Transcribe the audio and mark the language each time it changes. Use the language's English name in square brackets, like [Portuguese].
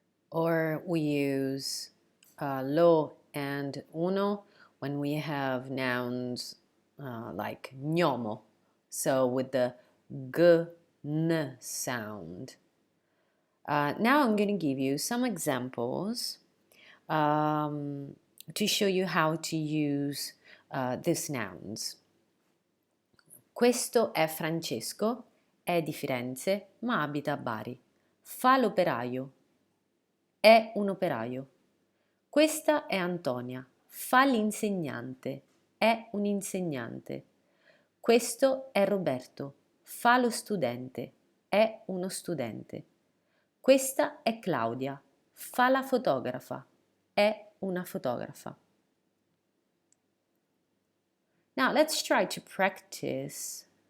[English] Or we use lo and uno when we have nouns like gnomo, so with the g, n sound. Now I'm going to give you some examples to show you how to use these nouns. [Italian] Questo è Francesco, è di Firenze, ma abita a Bari. Fa l'operaio, è un operaio. Questa è Antonia, fa l'insegnante, è un insegnante. Questo è Roberto, fa lo studente, è uno studente. Questa è Claudia, fa la fotografa, è una fotografa. [English] Now let's try to practice.